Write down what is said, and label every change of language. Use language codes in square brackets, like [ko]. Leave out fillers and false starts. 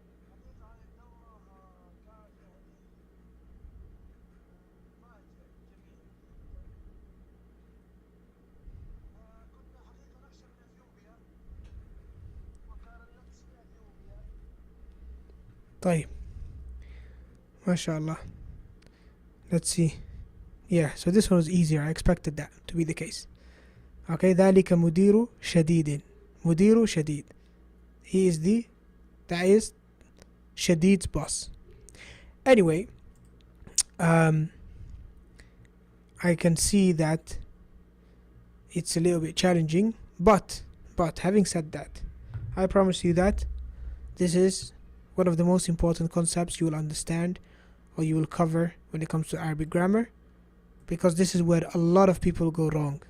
[ar] حقيقة هذه الدورة كانت يعني مفاجأة جميلة. كنا حقيقة نخشى من أثيوبيا وكان النقص في أثيوبيا. [en] طيب, MashaAllah. Let's see. Yeah, so this one was easier. I expected that to be the case. [ar] Okay, ذلك مدير شديد. مدير شديد. [en] He is that is Shadid's boss. Anyway, I can see that it's a little bit challenging, but having said that, I promise you that this is one of the most important concepts you will understand or you will cover when it comes to Arabic grammar, because this is where a lot of people go wrong.